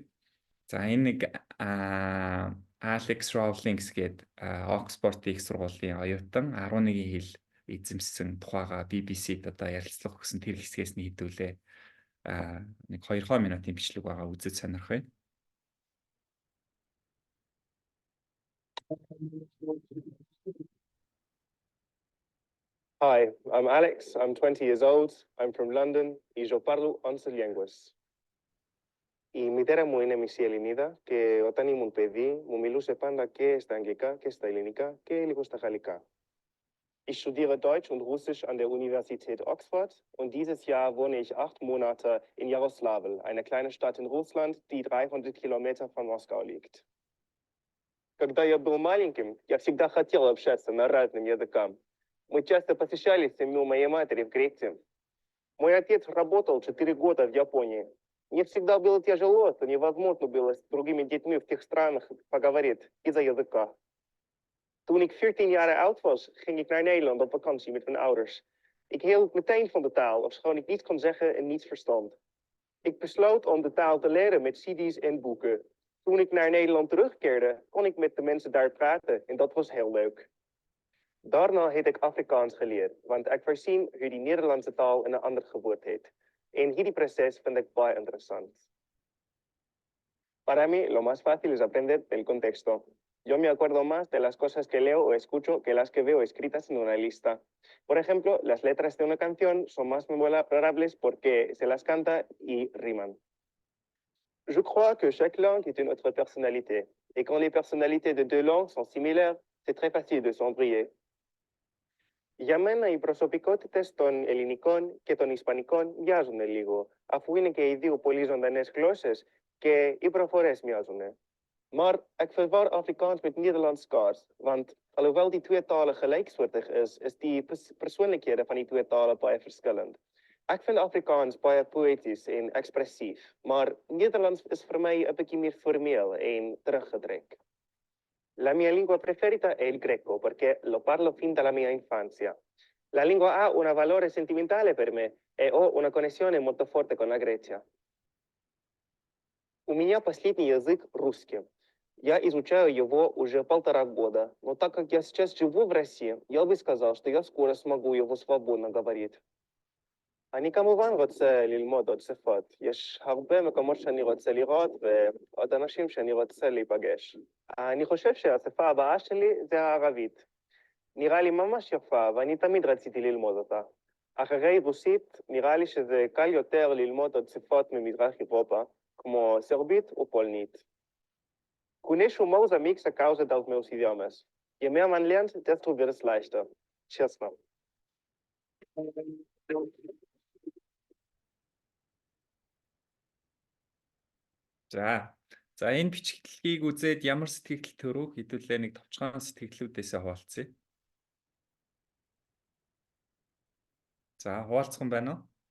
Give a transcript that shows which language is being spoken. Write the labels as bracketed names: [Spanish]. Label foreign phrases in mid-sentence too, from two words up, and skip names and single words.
[Mongolian] За энэ нэг Alex Rawlings гээд Oxford их сургуулийн оюутан 11 хэл эзэмшсэн тухайга BBC-д одоо ярилцлага өгсөн тэр хэсгээс нь хэдүүлээ нэг 2 минутын бичлэг байгаа үзэж сонирхъя. [English] Hi, I'm Alex. I'm 20 years old. I'm from London [Spanish] y yo parlo 11 lenguas. [Greek] Η μητέρα μου είναι μισή Ελληνίδα και όταν ήμουν παιδί μου μιλούσε πάντα και στα αγγλικά και στα ελληνικά και λίγο στα γαλλικά. [German] Ich studiere Deutsch und Russisch an der Universität Oxford und dieses Jahr wohne ich 8 Monate in Jaroslawl, einer kleinen Stadt in Russland, die 300 Kilometer von Moskau liegt. [Russian] Когда я был маленьким, я всегда хотел общаться на разных языках. Мы часто посещали семью моей матери в Греции. Мой отец работал 4 года в Японии. Мне всегда было тяжело, что невозможно было с другими детьми в тех странах поговорить из-за языка. [Dutch] Toen ik 14 jaar oud was, ging ik naar Nederland op vakantie met mijn ouders. Ik hield meteen van de taal, ofschoon ik niets kon zeggen en niets verstand. Ik besloot om de taal te leren met CD's en boeken. Toen ik naar Nederland terugkeerde, kon ik met de mensen daar praten en dat was heel leuk. Daarna heb ik Afrikaans geleerd, want ik voorzien hoe die Nederlandse taal in een ander geboorte heet. [Afrikaans] En hierdie proces vind ik baie interessant. [Spanish] Para mí, lo más fácil es aprender del contexto. Yo me acuerdo más de las cosas que leo o escucho que las que veo escritas en una lista. Por ejemplo, las letras de una canción son más memorables porque se las canta y riman. [French] Je crois que chaque langue est une autre personnalité. Et quand les personnalités de deux langues sont similaires, c'est très facile de s'embrouiller. [Greek] Για μένα οι προσωπικότητες των ελληνικών και των ισπανικών μοιάζουν λίγο, αφού είναι και οι δύο πολύ ζωντανές γλώσσες και οι προφορές mοιάζουν. [Afrikaans] Maar ik verwar Afrikaans met Nederlands skaars, want alhoewel die twee talen gelijksoortig is die persoonlijkhede van die twee talen baie verskillend. Ek vind Afrikaans baie poëties en ekspressief, maar Nederlands is vir my 'n bietjie meer formeel en teruggedruk. [Italian] La mia lingua preferita è il greco perché lo parlo fin dalla mia infanzia. La lingua ha un valore sentimentale per me e ho una connessione molto forte con la Grecia. [Russian] У меня последний язык русский. Я изучаю его уже 1,5 года, но так как я сейчас живу в России, я бы сказал, что я скоро смогу его свободно говорить. [Hebrew] אני כמובן רוצה ללמוד עוד שפות. יש הרבה מקומות שאני רוצה לראות ועוד אנשים שאני רוצה להיפגש. אני חושב שהשפה הבאה שלי זה הערבית. נראה לי ממש יפה ואני תמיד רציתי ללמוד אותה. אחרי רוסית, נראה לי שזה קל יותר ללמוד עוד שפות ממזרח אירופה, כמו סרבית ופולנית. [Portuguese] Conheço meus amigos a causa dos meus idiomas. [German] Je mehr man lernt, desto wird es leichter. [Russian] Честно. [Mongolian] За. За энэ бичгэлийг үзээд ямар сэтгэл төрөв хэдүүлээ нэг товчхон сэтгэлүүдээсээ хуваалцъя. За хуваалцах юм байна уу?